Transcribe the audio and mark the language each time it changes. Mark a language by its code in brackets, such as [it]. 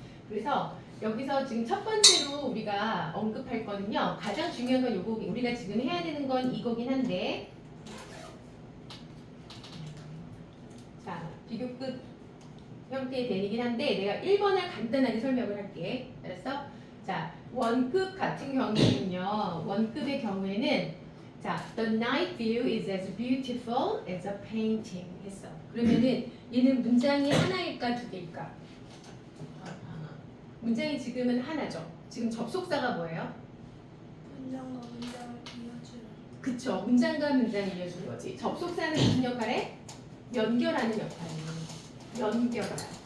[ko] 그래서 여기서 지금 첫 번째로 우리가 언급할 거는요. 가장 중요한 건 요거 우리가 지금 해야 되는 건 이거긴 한데 자, 비교급 형태의 대이긴 한데 내가 1번을 간단하게 설명을 할게. 알았어? 자, 원급 같은 경우는요. 원급의 경우에는 자, [en] the night view is as beautiful as a painting [ko] 했어. 그러면은 얘는 문장이 하나일까 두 개일까? 하나. 문장이 지금은 하나죠. 지금 접속사가 뭐예요? 문장과 문장을 이어주는. 그쵸. 문장과 문장을 이어주는 거지. 접속사는 무슨 역할에? 연결하는 역할이에요. 연결하라.